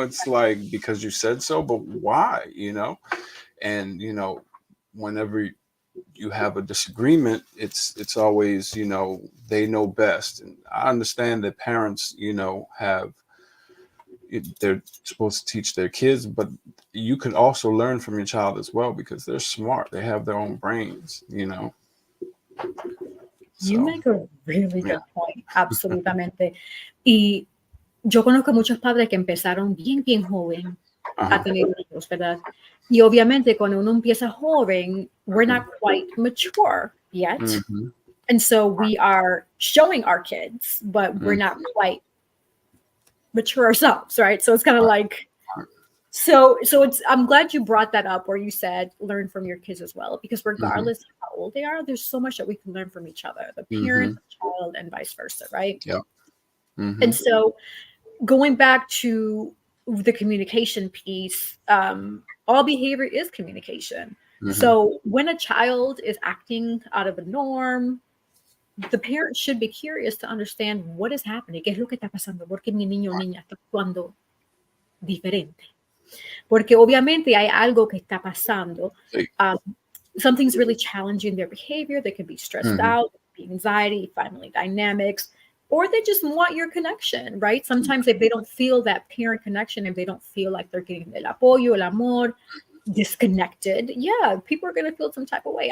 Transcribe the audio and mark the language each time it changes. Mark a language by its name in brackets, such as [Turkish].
[English] It's like, because you said so, but why, you know? And you know, whenever you have a disagreement, it's always, you know, they know best. And I understand that parents, you know, they're supposed to teach their kids, but you can also learn from your child as well, because they're smart, they have their own brains, you know. You make a really good point, [Spanish] absolutamente. Y yo conozco muchos padres que empezaron bien joven a tener hijos, ¿verdad? Y obviamente cuando uno empieza joven, [English] we're not quite mature yet. And so we are showing our kids, but we're not quite mature ourselves, right? So it's kind of like, so it's, I'm glad you brought that up where you said learn from your kids as well, because regardless of how old they are, there's so much that we can learn from each other, the parent, the child, and vice versa, right? Yeah. And so going back to the communication piece, all behavior is communication. So when a child is acting out of the norm, the parent should be curious to understand what is happening. [Spanish] ¿Qué es lo que está pasando? ¿Por qué mi niño o niña está actuando diferente? Porque obviamente hay algo que está pasando. [English] Something's really challenging their behavior. They could be stressed out, be anxiety, family dynamics, or they just want your connection, right? Sometimes if they don't feel that parent connection, if they don't feel like they're getting [Spanish] el apoyo, el amor, [English] disconnected, yeah, people are going to feel some type of way.